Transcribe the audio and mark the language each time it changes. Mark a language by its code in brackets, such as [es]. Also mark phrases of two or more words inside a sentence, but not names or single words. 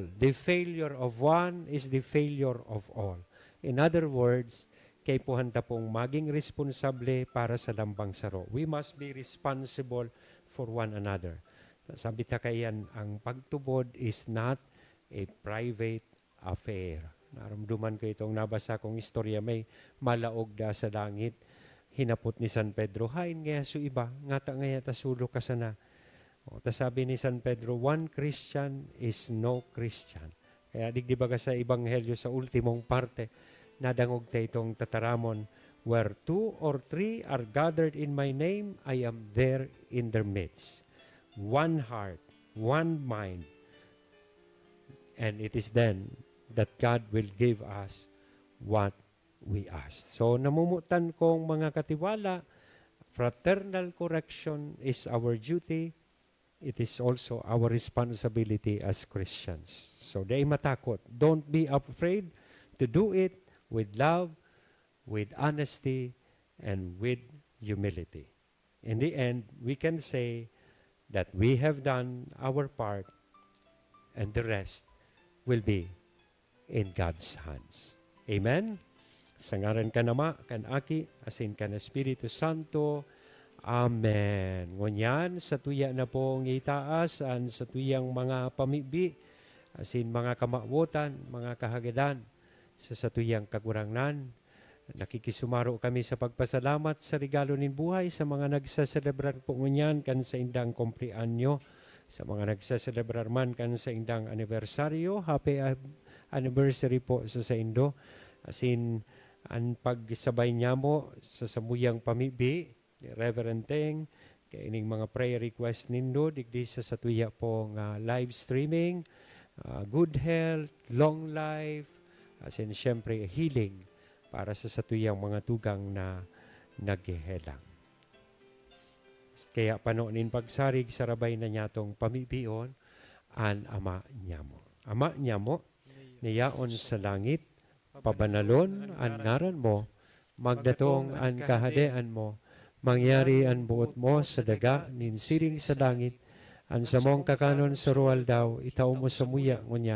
[en] The failure of one is the failure of all. In other words, [bik] kay puhanta pong maging responsable para sa lambang saro. [en] We must be responsible for one another. [bik] Sabi ta Kayan, ang pagtubod [en] is not a private affair. [bik] Naramduman ko itong nabasa kong istorya, may malaog da sa langit. Hinapot ni San Pedro, hain nga so iba, ngata nga yata sulo ka sana. Sabi ni San Pedro, [en] one Christian is no Christian. [bik] Kaya digdi baga sa Ebanghelyo sa ultimong parte, nadangog ta itong tataramon, [en] where 2 or 3 are gathered in my name, I am there in their midst. One heart, one mind. And it is then that God will give us what we ask. [bik] So namumutan kong mga katiwala, [en] fraternal correction is our duty. It is also our responsibility as Christians. [bik] So di matakot. [en] Don't be afraid to do it with love, with honesty, and with humility. In the end, we can say that we have done our part and the rest will be in God's hands. Amen? [bik] Sa ngaran ka nama, kan aki, asin ka na Espiritu Santo. Amen. Ngunyan, sa tuya na pong itaas, sa tuyang mga pamibi, asin mga kamawotan, mga kahagadan, sa tuyang kagurangnan. Nakikisumaro kami sa pagpasalamat sa regalo nin buhay sa mga nagsaselebrar po ngunyan kan sa indang kumplianyo, sa mga nagsaselebrar man kan sa indang anibersaryo. [en] Happy anniversary [bik] po sa Indo. Asin, ang pagsabay niya mo sa samuyang pamibi, Reverend Teng, kay ining mga [en] prayer request [bik] nindo, digdi sa tuya pong [en] live streaming, good health, long life, [bik] asin syempre healing para sa satuyang mga tugang na naghihelang. Kaya panoonin pagsarig sarabay na niya tong pamibion an ama niya mo. Ama niya mo, niyaon sa langit, pabanalon ang ngaran mo, magdatong ang kahadean mo, mangyari ang buot mo sa daga, ninsiring sa langit, ang samong kakanon sa ruwal daw, itaw mo sa muya ngunyan.